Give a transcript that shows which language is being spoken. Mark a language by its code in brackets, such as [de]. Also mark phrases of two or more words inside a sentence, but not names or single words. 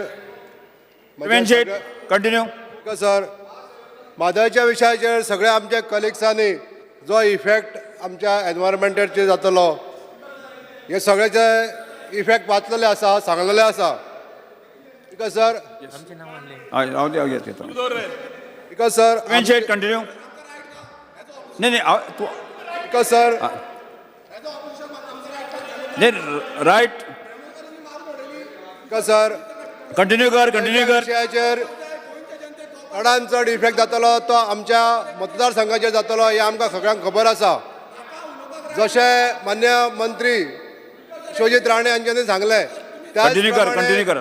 [kok] प्रवीण शेट कंटिन्यू. सर, म्हादयच्या विशयाचेर सगळ्या आमच्या कलिग्सांनी जो इफेक्ट आमच्या एनवायरमेंटाचेर जातलो हे सगळ्याचे इफेक्ट वाचलेले आसा, सांगलेले आसा. [en] because sir because sir [kok] प्रवीण शेट कंटिन्यू. नाही नाही तू [en] because sir [kok] नाही राईट. [en] because sir [kok] कंटिन्यू कर कंटिन्यू कर. विशयाचेर चडांत चड इफेक्ट जातलो तो आमच्या मतदारसंघाचेर जातलो हें आमकां सगळ्यांक खबर आसा. जशें मान्य मंत्री शिवजीत राणे हांच्यांनी सांगलें कंटिन्यू कर कंटिन्यू कर.